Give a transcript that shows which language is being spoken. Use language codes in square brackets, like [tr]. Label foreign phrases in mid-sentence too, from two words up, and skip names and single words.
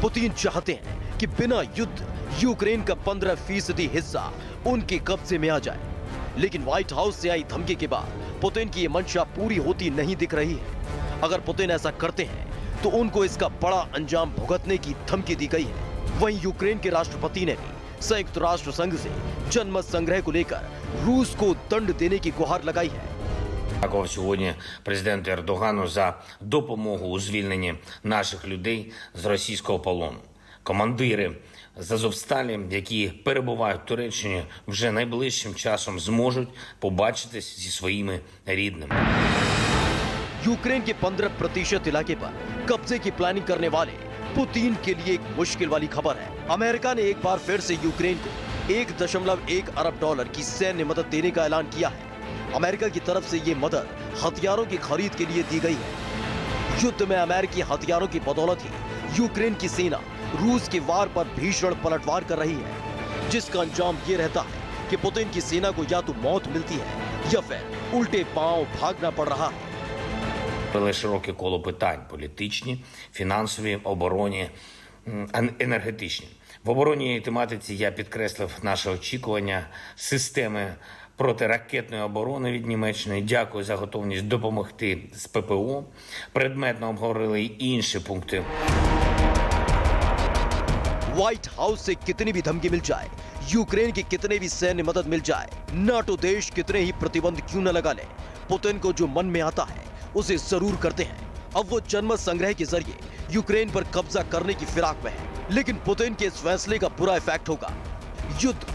[hi] पुतिन चाहते हैं कि बिना युद्ध यूक्रेन का 15% हिस्सा उनके कब्जे में आ जाए, लेकिन व्हाइट हाउस से आई धमकी के बाद पुतिन की यह मंशा पूरी होती नहीं दिख रही है। अगर पुतिन ऐसा करते हैं तो उनको इसका बड़ा अंजाम भुगतने की धमकी दी गई है। वहीं यूक्रेन के राष्ट्रपति ने भी संयुक्त राष्ट्र संघ से जनमत संग्रह को लेकर रूस को दंड देने की गुहार लगाई है। [uk] Дякував сьогодні президенту Ердогану за допомогу у звільненні наших людей з російського полону. Командири з Азовсталі, які перебувають в Туреччині, вже найближчим часом зможуть побачитись зі своїми рідними. [hi] यूक्रेन के 15% इलाके पर कब्जे की प्लानिंग करने वाले पुतिन के लिए एक मुश्किल वाली खबर है। अमेरिका ने एक बार फिर से यूक्रेन को 1.1 अरब डॉलर की सैन्य मदद देने का ऐलान किया है। अमेरिका की तरफ से ये मदद हथियारों की खरीद के लिए दी गई है। युद्ध में अमेरिकी हथियारों की बदौलत ही यूक्रेन की सेना रूस के वार पर भीषण पलटवार कर रही है, जिसका अंजाम ये रहता है कि पुतिन की सेना को या तो मौत मिलती है या फिर उल्टे पांव भागना पड़ रहा है। [uk] Були широке коло питань – політичні, фінансові, оборонні, енергетичні. В оборонній тематиці я підкреслив наше очікування системи протиракетної оборони від Німеччини. Дякую за готовність допомогти з ППО. Предметно обговорили й інші пункти. [hi] व्हाइट हाउस से कितनी भी धमकी मिल जाए, यूक्रेन की कितने भी सैन्य मदद मिल जाए, नाटो देश कितने ही प्रतिबंध क्यों न लगा ले, पुतिन को जो मन में आता है उसे जरूर करते हैं। अब वो जनमत संग्रह के जरिए यूक्रेन पर कब्जा करने की फिराक में है, लेकिन पुतिन के इस फैसले का बुरा इफेक्ट होगा।